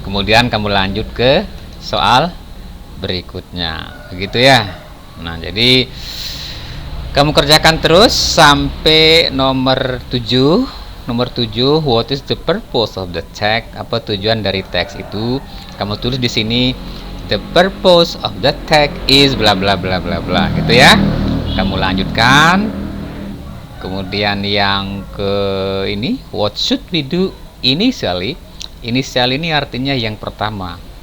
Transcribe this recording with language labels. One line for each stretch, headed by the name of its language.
Indonesian: Kemudian kamu lanjut ke soal berikutnya, begitu ya. Nah, jadi kamu kerjakan terus sampai nomor 7. Nomor 7,
English: what is the purpose of the text?
Indonesian: Apa tujuan dari teks itu? Kamu tulis di sini,
English: the purpose of the text is bla bla
Indonesian: bla bla bla, gitu ya. Kamu lanjutkan. Kemudian yang ke ini,
English: what should we do initially?
Indonesian: Initial ini artinya yang pertama.